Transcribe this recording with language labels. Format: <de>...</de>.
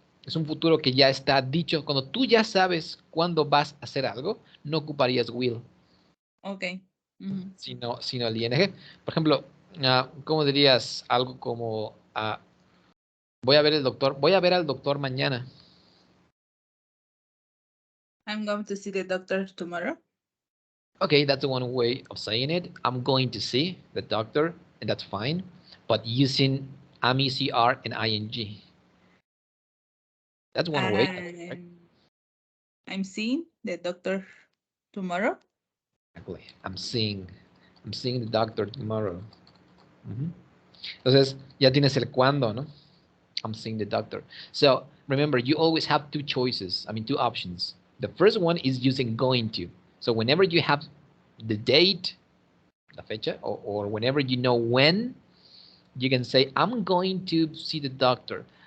<es>Es un futuro que ya está dicho. Cuando tú ya sabes cuándo vas a hacer algo, no ocuparías will,</es> <en>Okay.</en> <es>sino el ing. Por ejemplo, ¿cómo dirías algo como voy a ver al doctor mañana?</es> <en>I'm going to see the doctor tomorrow. Okay, that's one way of saying it. I'm going to see the doctor, and that's fine, but using MECR and ing. That's one way, right? I'm seeing the doctor tomorrow. Exactly. I'm seeing the doctor tomorrow.</en> <es>Entonces, ya tienes el cuándo, ¿no?</es> <en>I'm seeing the doctor. So remember, you always have two choices. I mean, two options. The first one is using going to. So whenever you have the date,</en> <es>la fecha,</es> <en>or whenever you know when, you can say, I'm going to see the doctor.</en>